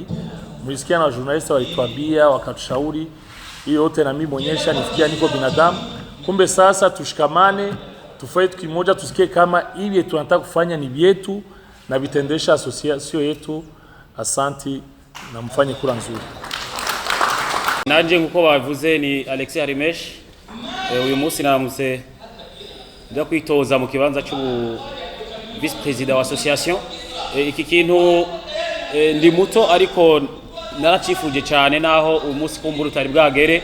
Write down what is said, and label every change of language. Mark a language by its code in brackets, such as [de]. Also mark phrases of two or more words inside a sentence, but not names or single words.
[sw] Mlisikia na journalist walituambia wakatushauri hiyo yote, na mimi monyesha nifikia niko binadamu. Kumbe sasa tushikamane, tufanye kitu kimoja, tusikie kama hivi tunataka kufanya ni vyetu na vitendesha association yetu. Asanti na mfanye kura nzuri. [rn] Nanje nguko bavuze ni Alexis Harimesh. Uyu munsi naramutse nda kwitoza mu kibanza cy'ubu [en] vice president [rn] wa association. Iki kintu ndi muto ariko naracifuje cyane naho umunsi kumbura utari bwagere.